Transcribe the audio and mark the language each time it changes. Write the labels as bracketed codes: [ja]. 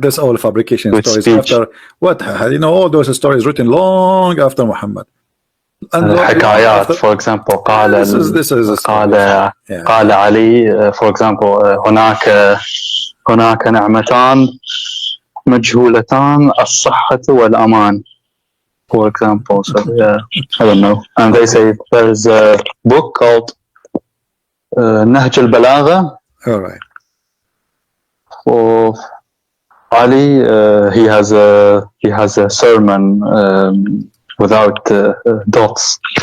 [en] That's all fabrication stories. Speech. After what, you know, all those stories written long after Muhammad. [ar] حكايات, [en] for example, [ar] قال علي, for example, هناك نعمتان مجهولتان الصحة والأمان, for example. [en] So I don't know. And they say there's a book called نهج البلاغة. All right. For Ali, he has a sermon without dots.